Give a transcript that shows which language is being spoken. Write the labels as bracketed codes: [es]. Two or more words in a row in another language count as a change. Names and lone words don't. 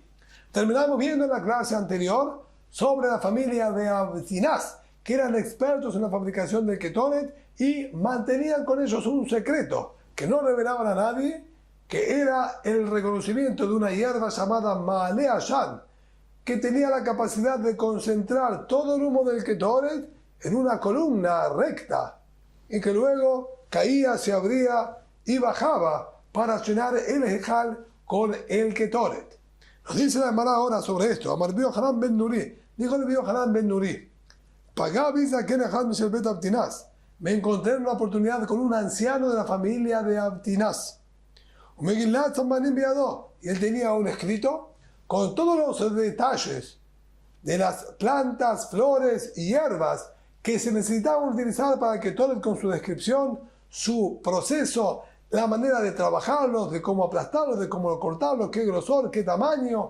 [es] Terminamos viendo en la clase anterior sobre la familia de Abtinaz, que eran expertos en la fabricación del ketonet y mantenían con ellos un secreto que no revelaban a nadie, que era el reconocimiento de una hierba llamada [he] מעלה עשן, [es] que tenía la capacidad de concentrar todo el humo del ketonet en una columna recta y que luego caía, se abría y bajaba para llenar el ejal con el ketonet. Nos dice la Gemara ahora sobre esto. [he] אמר רבי יוחנן בן נורי. [es] Dijo Rabbi Yohanan ben Nuri: me encontré en una oportunidad con un anciano de la familia de Abtinaz. Y él tenía un escrito con todos los detalles de las plantas, flores y hierbas que se necesitaban utilizar para que todo con su descripción, su proceso, la manera de trabajarlos, de cómo aplastarlos, de cómo cortarlos, qué grosor, qué tamaño.